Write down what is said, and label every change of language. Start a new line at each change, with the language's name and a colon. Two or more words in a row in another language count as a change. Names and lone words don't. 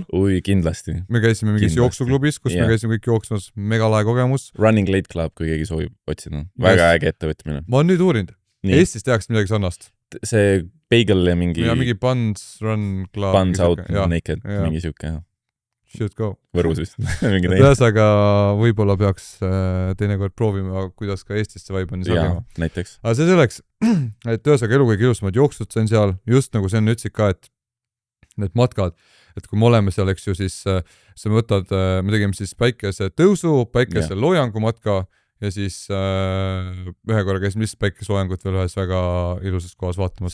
Estonian: Ui, kindlasti. Me käisime mingis jooksuklubis, kus me käisime kõik jooksmas, mega lahe kogemus. Running Late Club, kui keegi soovib otsida. Väga äge ettevõtmine. Ma olen nüüd uurinud. Eestis tehakse midagi sarnast. See Bagel ja mingi Buns Run Club. Buns Out Naked, mingi siuke.
English: Should go.
Estonian: Võrus vist. Ühesõnaga võibolla peaks teinekord proovima, kuidas ka Eestisse vibe on sobima. Näiteks. Aga see selleks, et ühesõnaga elu kõige ilusamad jooksud sain seal, just nagu see on ütlesid ka, et need matkad, et kui me oleme seal, eks ju, siis sa võtad, me tegime siis päikese tõusu, päikese loojangu matka ja siis ühe korra käisime lihtsalt päikeseloojangut veel ühes väga ilusas kohas vaatamas.